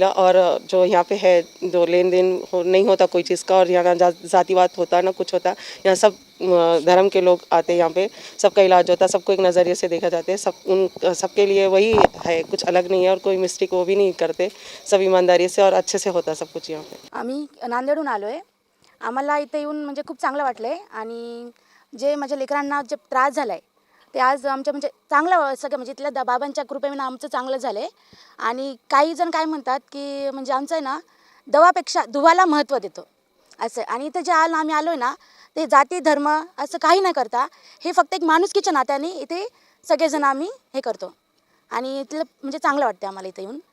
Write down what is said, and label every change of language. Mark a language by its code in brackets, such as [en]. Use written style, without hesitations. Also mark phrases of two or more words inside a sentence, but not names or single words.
[ur] اور جو یہاں پہ ہے، جو لین دین نہیں ہوتا کوئی چیز کا، اور یہاں نہ ذاتی بات ہوتا نہ کچھ ہوتا، یہاں سب دھرم کے لوگ آتے ہیں، یہاں پہ سب کا علاج ہوتا ہے، سب کو ایک نظریے سے دیکھا جاتا ہے، سب کے لیے وہی ہے، کچھ الگ نہیں ہے، اور کوئی مسٹیک وہ بھی نہیں کرتے، سب ایمانداری سے اور اچھے سے ہوتا سب کچھ یہاں پہ۔ [mr] आम्ही नांदेडहून आलो आहे। आम्हाला इथे येऊन म्हणजे खूप चांगलं वाटलं आहे, आणि जे माझ्या लेकरांना जे त्रास झाला आहे ते आज आमच्या म्हणजे चांगलं सगळं म्हणजे इथल्या बाबांच्या कृपेने आमचं चांगलं झालं आहे। आणि काही जण काय म्हणतात की म्हणजे आमचं आहे ना दवापेक्षा दुवाला महत्त्व देतो असं, आणि इथं जे आम्ही आलो आहे ना ते जाती धर्म असं काही न करता हे फक्त एक माणुसकीच्या नात्याने इथे सगळेजण आम्ही हे करतो, आणि इथलं म्हणजे चांगलं वाटतं आम्हाला इथं येऊन।